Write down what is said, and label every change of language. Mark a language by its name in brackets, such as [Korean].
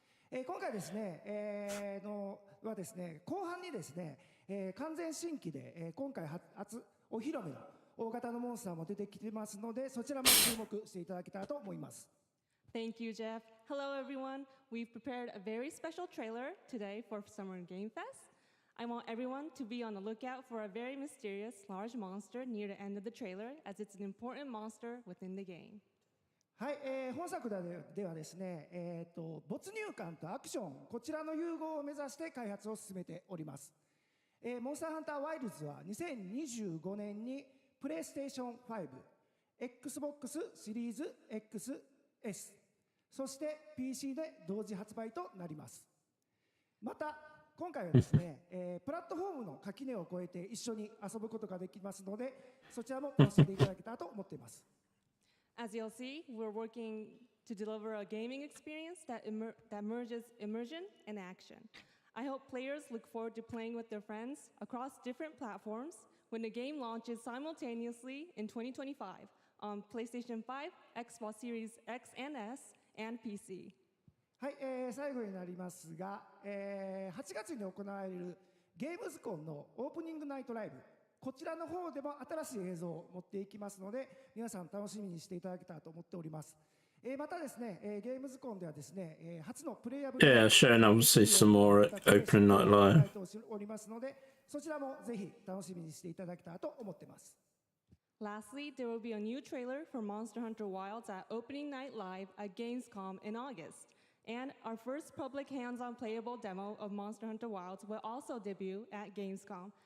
[Japanese] 今回ですね、はですね、後半にですね、完全新規で、今回初お披露目の大型のモンスターも出てきてますので、そちらも注目していただけたらと思います。 [English] Thank you, Geoff. Hello, everyone. We've prepared a very special trailer today for Summer Game Fest. I want everyone to be on the lookout for a very mysterious large monster near the end of the trailer, as it's an important monster within the game. [Japanese] はい、本作ではですね、没入感とアクション、こちらの融合を目指して開発を進めております。モンスターハンターワイルズは2025年にプレイステーション5、Xbox シリーズ XS、そして PC で同時発売となります。また今回はですね、プラットフォームの垣根を越えて一緒に遊ぶことができますので、そちらも楽しんでいただけたらと思っています。 [English] As you'll see, we're working to deliver a gaming experience that merges immersion and action. I hope players look forward to playing with their friends across different platforms when the game launches simultaneously in 2025 on PlayStation 5, Xbox Series X and S, and PC. [Japanese] はい、最後になりますが、8月に行われるゲームズコンのオープニングナイトライブ、こちらの方でも新しい映像を持っていきますので、皆さん楽しみにしていただけたらと思っております。またですね、ゲームズコンではですね、初のプレイヤブル [English] showing obviously some more opening night live. [Japanese] おりますので、そちらもぜひ楽しみにしていただけたらと思っています。 [English] Lastly, there will be a new trailer for Monster Hunter Wilds at Opening Night Live at Gamescom in August. And our first public hands-on playable demo of Monster Hunter Wilds will also debut at Gamescom.